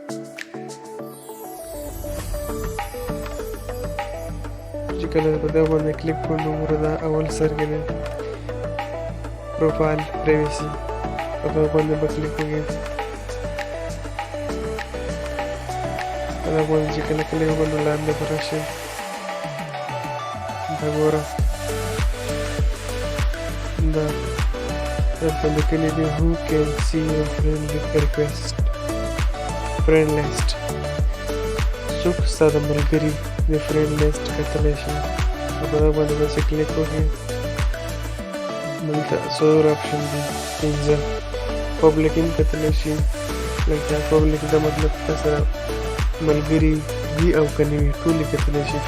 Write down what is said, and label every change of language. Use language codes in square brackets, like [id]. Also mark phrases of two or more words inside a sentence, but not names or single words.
[ps] چې کله په دا باندې کلیک کړو نو ګوره دا اول سر کې دی پروفایل پرایوسي، په دا باندې به کلیک وکړئ. په دا باندې چې کله کلیک وکړو نو لاندې به راشئ. دا ګوره دا دلته لیکلي دي [en] who can see your friend request friend list. [ps] څوک ستا د ملګري د [en] friend list [ps] کتلی شي. په دا باندې به چې کلیک وکړئ دلته څلور اپشن دي، 5 پبلیک هم کتلی شي. لکه پبلیک دا مطلب تاسو سره ملګري وي او که نه وي ټول یې کتلی شي.